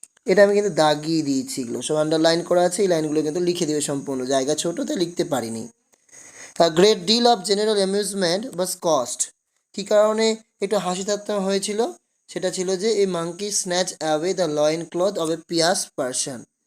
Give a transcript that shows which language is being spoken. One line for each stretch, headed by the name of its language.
Bangla: এটা আমি কিন্তু দাগিয়ে দিয়েছি, এগুলো সব আন্ডারলাইন করা আছে, এই লাইনগুলো কিন্তু লিখে দেবে সম্পূর্ণ, জায়গা ছোট তাই লিখতে পারিনি।
English: A great deal of general amusement was caused.
Bangla: কী কারণে একটু হাসি ঠাট্টা হয়েছিল? সেটা ছিল যে এই
English: Monkey snatch away the loin cloth of a pious person.